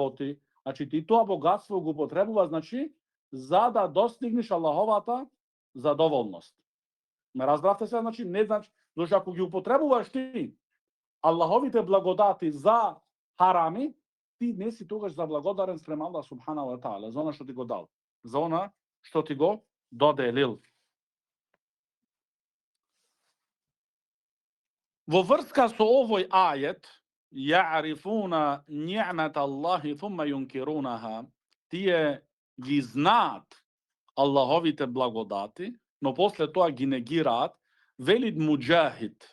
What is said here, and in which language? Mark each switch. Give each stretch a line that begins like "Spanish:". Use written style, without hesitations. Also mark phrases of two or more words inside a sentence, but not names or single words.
Macedonian: Значи, ти тоа богатство го употребува, значи, за да достигнеш Аллаховата задоволност. Ме разбравте се, значи не значи, зашто ако ги употребуваш ти Аллаховите благодати за харами, ти не си тогаш заблагодарен спрема Аллах
Arabic: سبحانه وتعالى
Macedonian: за она што ти го дал, за она што ти го доделил. Во врска со овој ајет,
Arabic: يعرفون نعمة الله ثم ينكرونها,
Macedonian: тие ги знаат Аллаховите благодати, но после тоа ги негираат, велид Муџахид.